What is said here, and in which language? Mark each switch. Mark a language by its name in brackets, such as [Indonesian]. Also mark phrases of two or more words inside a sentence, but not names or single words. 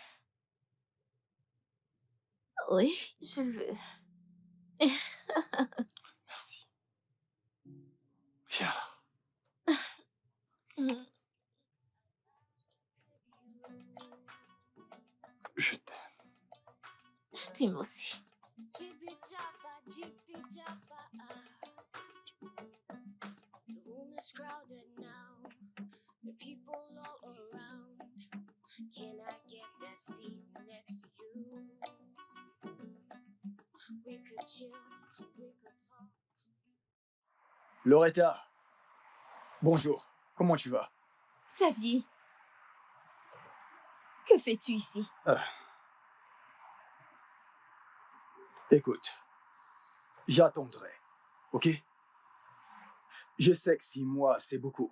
[French] Oui, je le veux. Merci. Viens là. Hmm. Je t'aime. Je t'aime aussi. Jibby jabba, jibby jabba. [English] The room is crowded now. The people all around. Can I get that seat next to you? We could chill, we could talk. [French] Loretta, bonjour. Comment tu vas? Xavier, que fais-tu ici? Écoute, j'attendrai, ok? Je sais que 6 mois, c'est beaucoup.